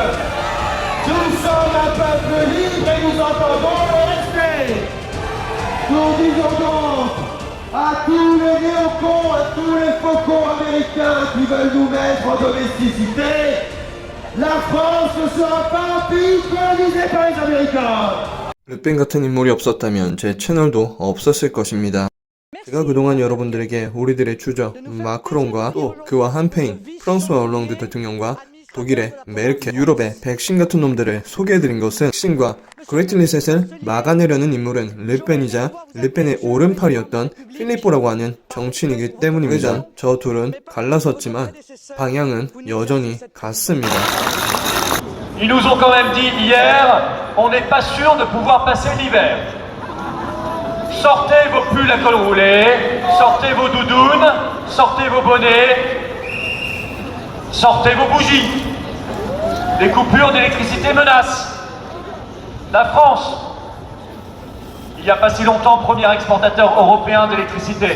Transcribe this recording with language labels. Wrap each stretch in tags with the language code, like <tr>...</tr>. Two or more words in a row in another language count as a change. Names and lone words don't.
<fr>Nous sommes un peuple libre et nous entendons le respect. Nous disons donc à tous les néocons, à tous les faucons américains qui veulent nous mettre en domesticité, la France ne sera pas un pays colonisé par les Américains.</fr> <ko>르펜 같은 인물이 없었다면 제 채널도 없었을 것입니다. 제가 그동안 여러분들에게 우리들의 주적 마크롱과 또 그와 한패인 프랑스와 올랑드 대통령과 독일의 메르켈, 유럽의 백신 같은 놈들을 소개해드린 것은 백신과 그레이트 리셋을 막아내려는 인물은 르펜이자 르펜의 오른팔이었던 필리포라고 하는 정치인이기 때문입니다. 그전 저 둘은 갈라섰지만 방향은 여전히 같습니다.</ko> <fr>Ils nous ont quand même dit hier, on n'est pas sûr de pouvoir passer l'hiver. Sortez vos pulls à col roulé, sortez vos doudounes, sortez vos bonnets, sortez vos bougies. Les coupures d'électricité menacent. La France, il n'y a pas si longtemps, premier exportateur européen d'électricité.</fr>